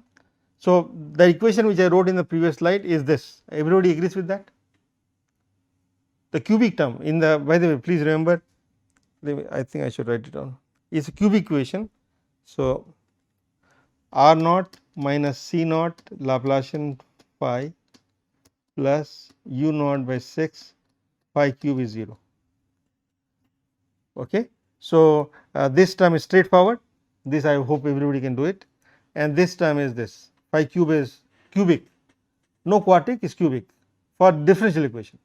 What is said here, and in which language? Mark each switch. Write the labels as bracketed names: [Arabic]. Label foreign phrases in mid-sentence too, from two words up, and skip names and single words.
[English] So, the equation which I wrote in the previous slide is this. Everybody agrees with that? The cubic term in the, by the way, please remember, I think I should write it down. It is a cubic equation. So, R naught minus C naught Laplacian phi plus u naught by 6 phi cube is 0. Okay. So, this term is straightforward, this I hope everybody can do it, and this term is this phi cube is cubic, no quartic, is cubic for differential equation.